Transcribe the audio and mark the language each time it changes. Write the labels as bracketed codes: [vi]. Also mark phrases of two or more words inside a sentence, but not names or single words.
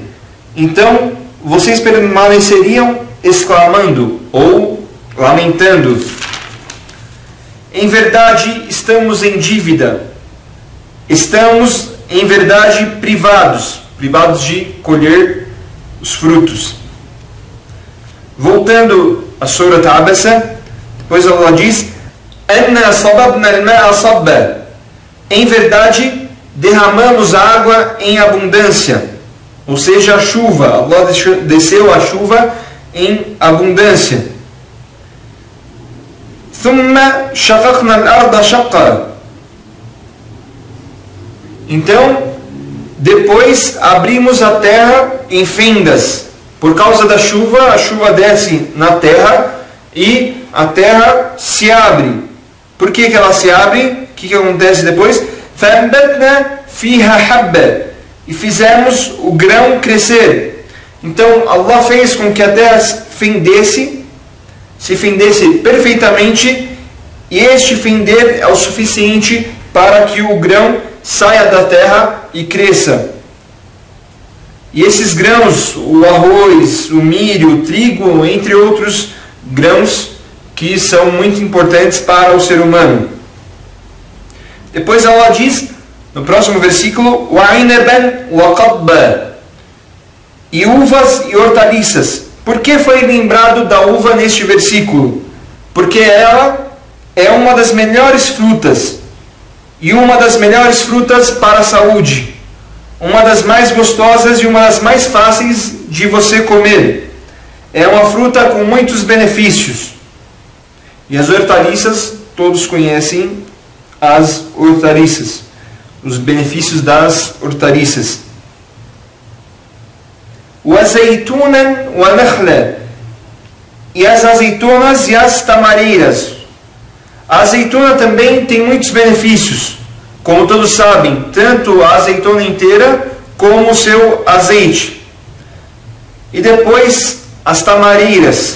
[pt] Então, vocês permaneceriam exclamando ou lamentando: em verdade, estamos em dívida. Estamos, em verdade, privados de colher os frutos. Voltando a Surat Abasa, depois Allah diz: [ar] أنا صببنا الماء صبا. [pt] Em verdade, derramamos água em abundância, ou seja, a chuva. Allah desceu a chuva em abundância. [ar] ثم شققنا الأرض شقا. [pt] Então, depois abrimos a terra em fendas. Por causa da chuva, a chuva desce na terra e a terra se abre. Por que ela se abre? O que acontece depois? [ar] فَأَنبَتْنَا فِيهَا حَبَّ. [pt] E fizemos o grão crescer. Então, Allah fez com que a terra se fendesse perfeitamente, e este fender é o suficiente para que o grão saia da terra e cresça. E esses grãos, o arroz, o milho, o trigo, entre outros grãos que são muito importantes para o ser humano. Depois Allah diz, no próximo versículo: [ar] وَعِنَبًا وَقَضْبًا. [pt] E uvas e hortaliças. Por que foi lembrado da uva neste versículo? Porque ela é uma das melhores frutas. E uma das melhores frutas para a saúde. Uma das mais gostosas e uma das mais fáceis de você comer. É uma fruta com muitos benefícios. E as hortaliças, todos conhecem as hortaliças, os benefícios das hortaliças. [ar] وَزَيْتُونًا وَنَخْلًا. [pt] E as azeitonas e as tamareiras. A azeitona também tem muitos benefícios. Como todos sabem, tanto a azeitona inteira como o seu azeite. E depois as tamareiras.